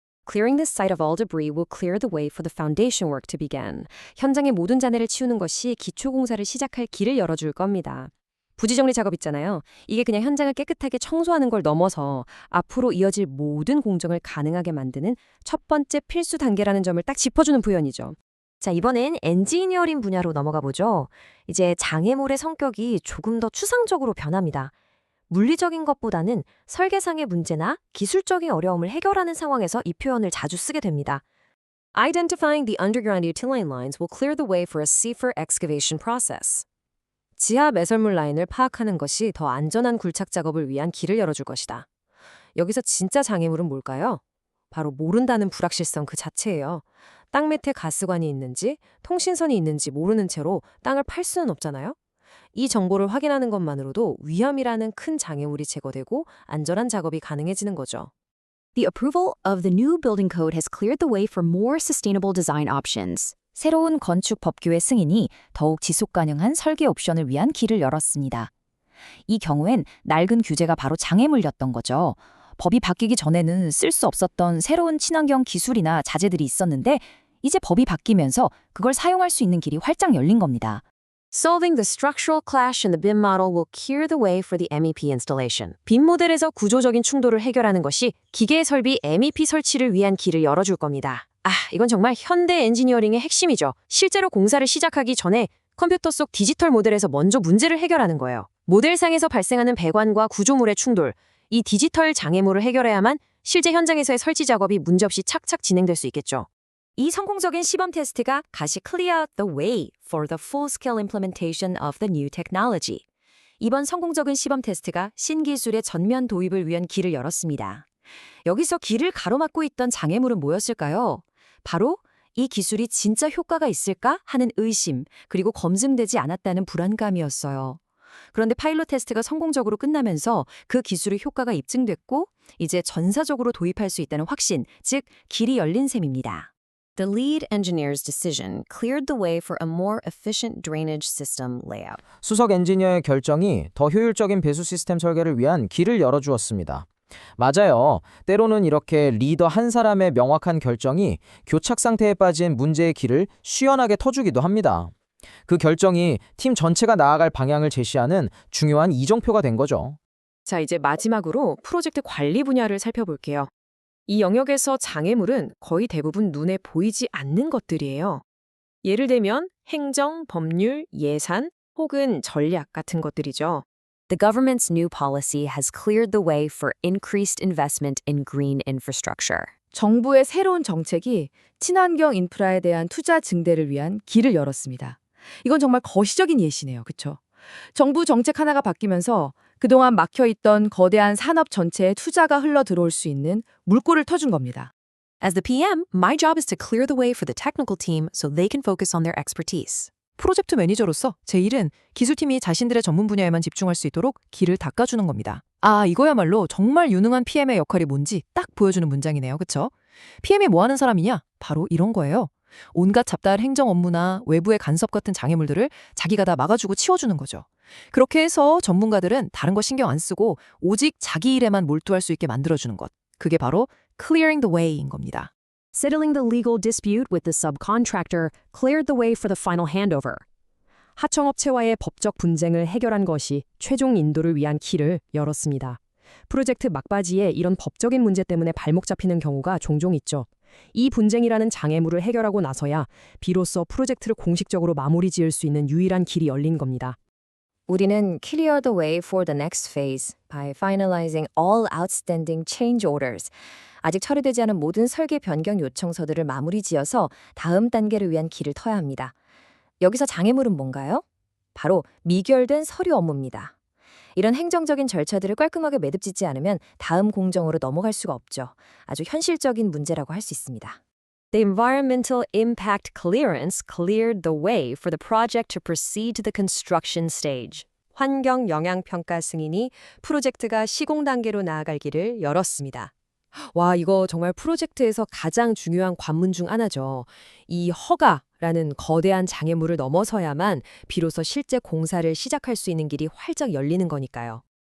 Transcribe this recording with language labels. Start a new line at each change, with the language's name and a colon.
English: Clearing the site of all debris will clear the way for the foundation work to begin.
Korean: 현장의 모든 잔해를 치우는 것이 기초공사를 시작할 길을 열어줄 겁니다. 부지정리 작업 있잖아요. 이게 그냥 현장을 깨끗하게 청소하는 걸 넘어서 앞으로 이어질 모든 공정을 가능하게 만드는 첫 번째 필수 단계라는 점을 딱 짚어주는 표현이죠. 자, 이번엔 엔지니어링 분야로 넘어가 보죠. 이제 장애물의 성격이 조금 더 추상적으로 변합니다. 물리적인 것보다는 설계상의 문제나 기술적인 어려움을 해결하는 상황에서 이 표현을 자주 쓰게 됩니다.
English: Identifying the underground utility lines will clear the way for a safer excavation process.
Korean: 지하 매설물 라인을 파악하는 것이 더 안전한 굴착 작업을 위한 길을 열어줄 것이다. 여기서 진짜 장애물은 뭘까요? 바로 모른다는 불확실성 그 자체예요. 땅 밑에 가스관이 있는지 통신선이 있는지 모르는 채로 땅을 팔 수는 없잖아요. 이 정보를 확인하는 것만으로도 위험이라는 큰 장애물이 제거되고 안전한 작업이 가능해지는 거죠.
English: The approval of the new building code has cleared the way for more sustainable design options.
Korean: 새로운 건축 법규의 승인이 더욱 지속 가능한 설계 옵션을 위한 길을 열었습니다. 이 경우엔 낡은 규제가 바로 장애물이었던 거죠. 법이 바뀌기 전에는 쓸 수 없었던 새로운 친환경 기술이나 자재들이 있었는데 이제 법이 바뀌면서 그걸 사용할 수 있는 길이 활짝 열린 겁니다.
English: Solving the structural clash in the BIM model will clear the way for the MEP installation.
Korean: BIM 모델에서 구조적인 충돌을 해결하는 것이 기계 설비 MEP 설치를 위한 길을 열어줄 겁니다. 이건 정말 현대 엔지니어링의 핵심이죠. 실제로 공사를 시작하기 전에 컴퓨터 속 디지털 모델에서 먼저 문제를 해결하는 거예요. 모델상에서 발생하는 배관과 구조물의 충돌, 이 디지털 장애물을 해결해야만 실제 현장에서의 설치 작업이 문제없이 착착 진행될 수 있겠죠. 이 성공적인 시범 테스트가 다시
English: clear the way for the full-scale implementation of the new technology.
Korean: 이번 성공적인 시범 테스트가 신기술의 전면 도입을 위한 길을 열었습니다. 여기서 길을 가로막고 있던 장애물은 뭐였을까요? 바로 이 기술이 진짜 효과가 있을까 하는 의심, 그리고 검증되지 않았다는 불안감이었어요. 그런데 파일럿 테스트가 성공적으로 끝나면서 그 기술의 효과가 입증됐고 이제 전사적으로 도입할 수 있다는 확신, 즉 길이 열린 셈입니다.
English: The lead engineer's decision cleared the way for a more efficient drainage system layout.
Korean: 수석 엔지니어의 결정이 더 효율적인 배수 시스템 설계를 위한 길을 열어주었습니다. 맞아요. 때로는 이렇게 리더 한 사람의 명확한 결정이 교착 상태에 빠진 문제의 길을 시원하게 터주기도 합니다. 그 결정이 팀 전체가 나아갈 방향을 제시하는 중요한 이정표가 된 거죠. 자, 이제 마지막으로 프로젝트 관리 분야를 살펴볼게요. 이 영역에서 장애물은 거의 대부분 눈에 보이지 않는 것들이에요. 예를 들면 행정, 법률, 예산 혹은 전략 같은 것들이죠.
English: The government's new policy has cleared the way for increased investment in green infrastructure.
Korean: 정부의 새로운 정책이 친환경 인프라에 대한 투자 증대를 위한 길을 열었습니다. 이건 정말 거시적인 예시네요. 그렇죠? 정부 정책 하나가 바뀌면서 그동안 막혀있던 거대한 산업 전체에 투자가 흘러 들어올 수 있는 물꼬를 터준 겁니다.
English: As the PM, my job is to clear the way for the technical team so they can focus on their expertise.
Korean: 프로젝트 매니저로서 제 일은 기술팀이 자신들의 전문 분야에만 집중할 수 있도록 길을 닦아주는 겁니다. 아, 이거야말로 정말 유능한 PM의 역할이 뭔지 딱 보여주는 문장이네요. 그쵸? PM이 뭐 하는 사람이냐? 바로 이런 거예요. 온갖 잡다한 행정 업무나 외부의 간섭 같은 장애물들을 자기가 다 막아주고 치워주는 거죠. 그렇게 해서 전문가들은 다른 거 신경 안 쓰고 오직 자기 일에만 몰두할 수 있게 만들어주는 것. 그게 바로 clearing the way인 겁니다.
English: Settling the legal dispute with the subcontractor cleared the way for the final handover.
Korean: 하청업체와의 법적 분쟁을 해결한 것이 최종 인도를 위한 길을 열었습니다. 프로젝트 막바지에 이런 법적인 문제 때문에 발목 잡히는 경우가 종종 있죠. 이 분쟁이라는 장애물을 해결하고 나서야 비로소 프로젝트를 공식적으로 마무리 지을 수 있는 유일한 길이 열린 겁니다. 우리는
English: clear the way for the next phase by finalizing all outstanding change orders.
Korean: 아직 처리되지 않은 모든 설계 변경 요청서들을 마무리 지어서 다음 단계를 위한 길을 터야 합니다. 여기서 장애물은 뭔가요? 바로 미결된 서류 업무입니다. 이런 행정적인 절차들을 깔끔하게 매듭짓지 않으면 다음 공정으로 넘어갈 수가 없죠. 아주 현실적인 문제라고 할 수 있습니다.
English: The environmental impact clearance cleared the way for the project to proceed to the construction stage.
Korean: 환경 영향 평가 승인이 프로젝트가 시공 단계로 나아갈 길을 열었습니다. 와, 이거 정말 프로젝트에서 가장 중요한 관문 중 하나죠. 이 허가라는 거대한 장애물을 넘어서야만 비로소 실제 공사를 시작할 수 있는 길이 활짝 열리는 거니까요.